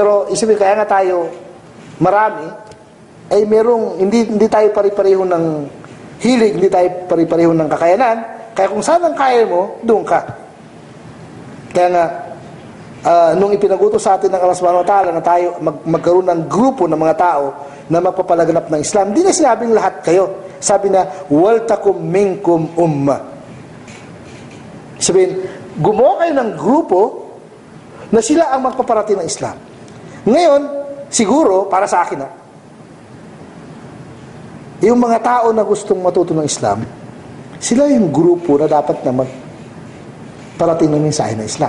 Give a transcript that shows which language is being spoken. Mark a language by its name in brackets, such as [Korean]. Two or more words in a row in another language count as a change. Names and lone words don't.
[Filipino] Pero isipin, kaya nga tayo marami, ay merong, hindi tayo pari-pareho ng hilig, hindi tayo pari-pareho ng kakayanan. Kaya kung saan ang kaya mo, doon ka. Kaya nga, nung ipinagutos sa atin ng [Arabic] الله سبحانه وتعالى [Filipino] na tayo magkaroon ng grupo ng mga tao na magpapalaganap ng Islam, hindi na sinabing lahat kayo. Sabi na, [Arabic] ولتكن منكم أمة. [Filipino] Sabihin, gumawa kayo ng grupo na sila ang magpaparating ng Islam. Ngayon, siguro, para sa akin yung mga tao na gustong matuto ng Islam, sila yung grupo na dapat na magparating ng mensahe ng Islam.